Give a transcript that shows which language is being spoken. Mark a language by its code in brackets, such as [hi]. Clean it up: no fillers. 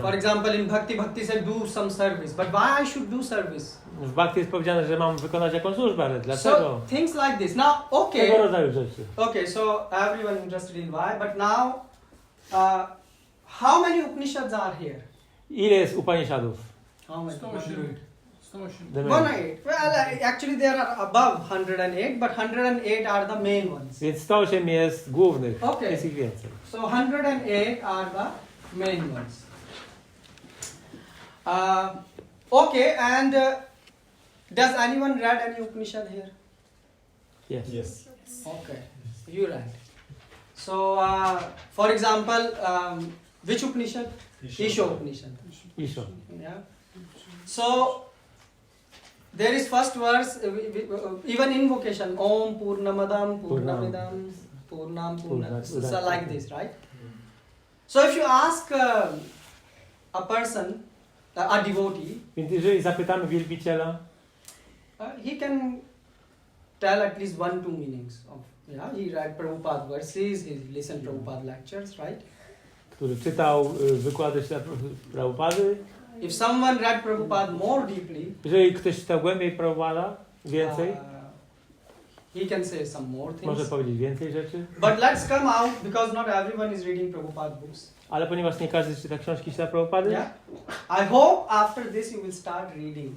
[en] For example, in bhakti said do some service, but why I should do service? [pl] W bhakti jest powiedziane, że mam wykonać jakąś służbę, ale [en] So [pl] dlaczego? [en] things like this. Now, [pl] Tego [en] okay, [pl] rodzaju rzeczy. [en] okay. So everyone interested in why, but now, how many Upanishads are here? [pl] Ile jest Upanishadów? [en] How many? 108. Well, actually there are above 108, but 108 are the main ones. [pl] Więc 108 jest głównych, [en] Okay. [pl] jest ich więcej. [en] So 108 are the main ones. Okay, and does anyone read any Upanishad here? Yes. Yes. Okay, you read. So, for example, which Upanishad? Isha Upanishad. Isho. Yeah. So there is first verse, even invocation, [sa] Om Purnamadam Purnamidam Purnam Purnam. [en] So like this, right? So if you ask a person, a devotee, [pl] Więc jeżeli zapytamy wielbiciela, [en] he can tell at least 1-2 meanings of. Yeah, he read Prabhupada verses, he listened Prabhupada lectures, right? [pl] który czytał wykłady Prabhupady, [en] If someone read Prabhupada more deeply, [pl] jeżeli ktoś czytał głębiej Prabhupada, więcej, [en] he can say some more [pl] może [en] things. [pl] powiedzieć więcej rzeczy, [en] But let's come out because not everyone is reading Prabhupada books. [pl] ale ponieważ nie każdy czyta książki świata Prabhupady, [en] Yeah. I hope after this you will start reading.